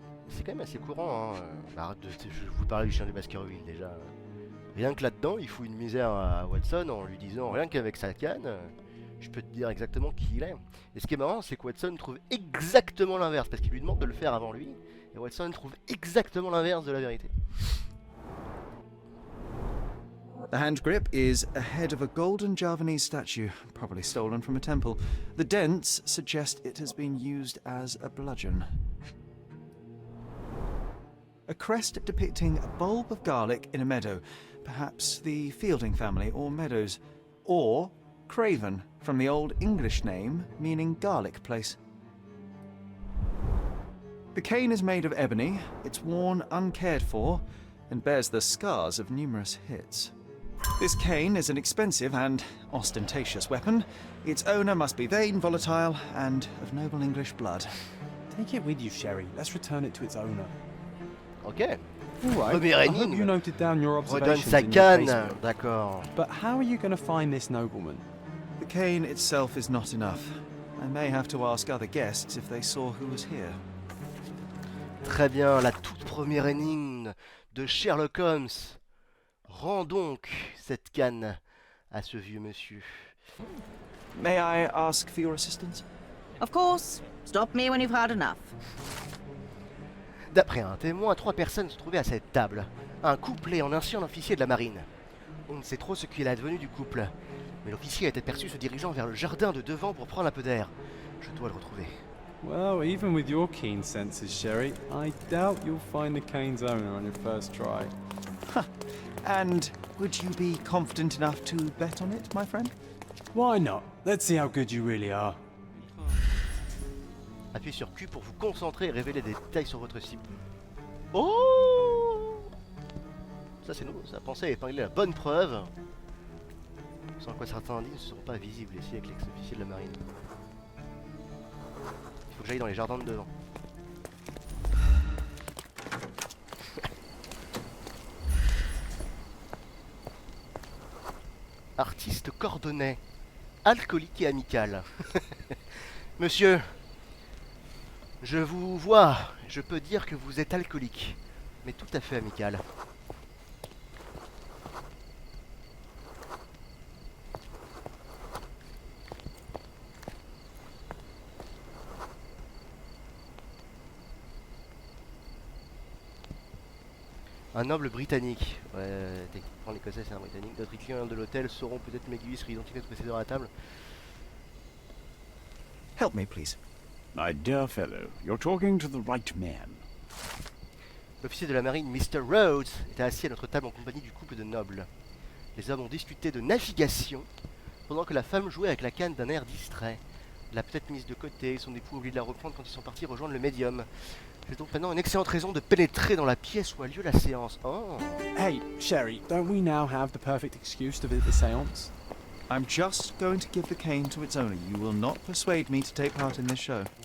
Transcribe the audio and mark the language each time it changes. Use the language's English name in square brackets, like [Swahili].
[French] C'est quand même assez courant, hein. Je vous parlais du chien de Baskerville déjà. Rien que là-dedans, il fout une misère à Watson en lui disant rien qu'avec sa canne, je peux te dire exactement qui il est. Et ce qui est marrant, c'est que Watson trouve exactement l'inverse, parce qu'il lui demande de le faire avant lui, et Watson trouve exactement l'inverse de la vérité. [English] The hand grip is a head of a golden Javanese statue, probably stolen from a temple. The dents suggest it has been used as a bludgeon. A crest depicting a bulb of garlic in a meadow, perhaps the Fielding family or Meadows, or Craven, from the Old English name meaning garlic place. The cane is made of ebony, it's worn uncared for, and bears the scars of numerous hits. This cane is an expensive and ostentatious weapon. Its owner must be vain, volatile, and of noble English blood. Take it with you, Sherry. Let's return it to its owner. Ok. All right. [French] Première [English] I hope [French] énigme. [English] you noted down your [French] Redonne [English] observations [French] sa [English] in your [French] canne. [English] casebook. [French] D'accord. [English] But how are you going to find this nobleman? The cane itself is not enough. I may have to ask other guests if they saw who was here. [French] Très bien, la toute première énigme de Sherlock Holmes. Rends donc cette canne à ce vieux monsieur. [English] May I ask for your assistance? Of course. Stop me when you've had enough. [French] D'après un témoin, 3 personnes se trouvaient à cette table. Un couple et un ancien officier de la marine. On ne sait trop ce qu'il est advenu du couple, mais l'officier a été perçu se dirigeant vers le jardin de devant pour prendre un peu d'air. Je dois le retrouver. [English] Well, even with your keen senses, Sherry, I doubt you'll find the cane's owner on your first try. And would you be confident enough to bet on it, my friend? Why not? Let's see how good you really are. [French] Appuyez sur Q pour vous concentrer et révéler des détails sur votre cible. Oh! Ça c'est nouveau, ça pensait épingler la bonne preuve. Sans quoi certains indices ne seront pas visibles ici avec l'ex-officier de la marine. Il faut que j'aille dans les jardins de devant. Artiste cordonnet, alcoolique et amical. Monsieur, je vous vois, je peux dire que vous êtes alcoolique, mais tout à fait amical. Un noble britannique. Ouais, techniquement l'écossais c'est un britannique. D'autres clients de l'hôtel sauront peut-être m'aiguiller sur l'identité de précédent à la table. [English] Help me, please. My dear fellow, you're talking to the right man. [French] L'officier de la marine, Mr. Rhodes, était assis à notre table en compagnie du couple de nobles. Les hommes ont discuté de navigation, pendant que la femme jouait avec la canne d'un air distrait. Elle l'a peut-être mise de côté, son époux a oublié de la reprendre quand ils sont partis rejoindre le médium. J'ai donc maintenant une excellente raison de pénétrer dans la pièce où a lieu la séance. Oh. [English] Hey, Sherry, don't we now have the perfect excuse to visit the seance? I'm just going to give the cane to its owner. You will not persuade me to take part in this show.